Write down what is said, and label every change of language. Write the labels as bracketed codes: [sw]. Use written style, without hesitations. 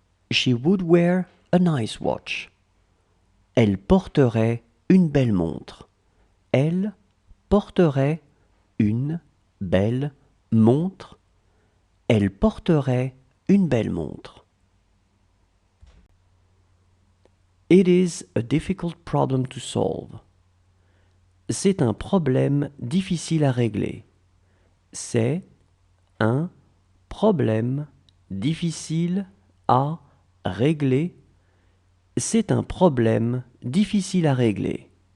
[en] She would wear a nice watch. [fr] Elle porterait une belle montre. Elle porterait une belle montre. Elle porterait une belle montre. [en] It is a difficult problem to solve. [fr] C'est un problème difficile à régler. C'est un problème difficile à régler. C'est un problème difficile à régler.